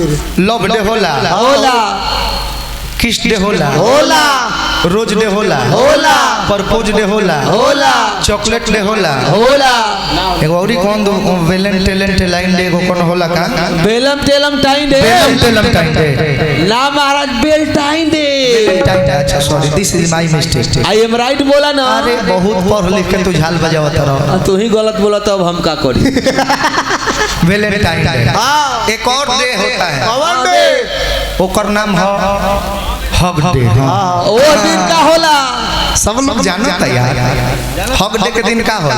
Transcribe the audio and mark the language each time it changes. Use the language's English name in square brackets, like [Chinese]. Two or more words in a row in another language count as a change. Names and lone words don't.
[Bhojpuri] लव डे होला किस डे होला रोज डे होला परपोज डे होला चॉकलेट डे होला एगो औरी कौन दो वेलेंटाइन डे एगो कौन होला का वेलेंटाइन डे ना महाराज वेलेंटाइन डे [English] अच्छा sorry this is my mistake I am right [Bhojpuri] बोला ना अरे बहुत पढ़ लिख के तू झाल बजावत रहो तू ही गलत बोला तब हम का करी वेलेंटाइन डे एक और डे होता है ओकर नाम है हक डे। वो दिन का होला सब लोग जानता यार, हक डे के दिन का होला?